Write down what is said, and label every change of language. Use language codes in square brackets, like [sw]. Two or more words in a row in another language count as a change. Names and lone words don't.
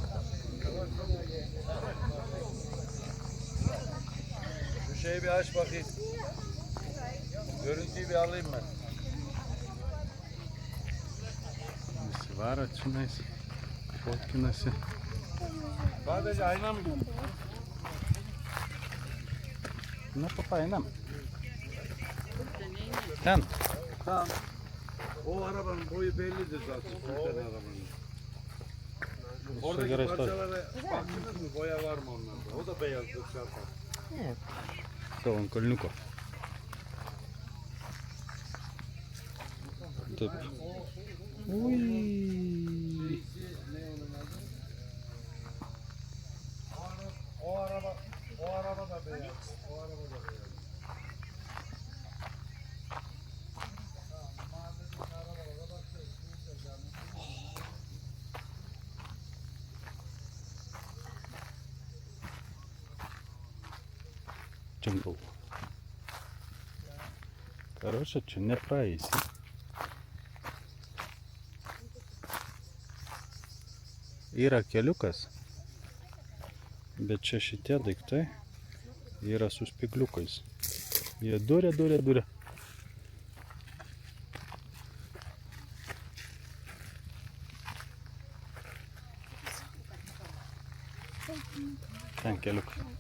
[tr] Şu şeyi bir aç bakayım. Görüntüyü bir alayım ben. [lt] Visi varo čionais, fotkinasi. [tr] Sadece ayna mı? [lt] Na, papainam. Ten. [tr] Tamam. O arabanın boyu bellidir zaten. Sultan arabanın. Oradaki [lt] gerai stovi. [tr] parçalara baktınız mı? Boya var mı onlarda? O da beyazdır şarpan. [lt] Savo ant kalniuko. Taip. Ui. [tr] O araba da beyaz. O araba da beyaz. Džingl. [ru] Короче, [lt] čia nepraeisi. Yra keliukas, bet čia šitie daiktai yra su spigliukais. Jie duria. Ten keliukas.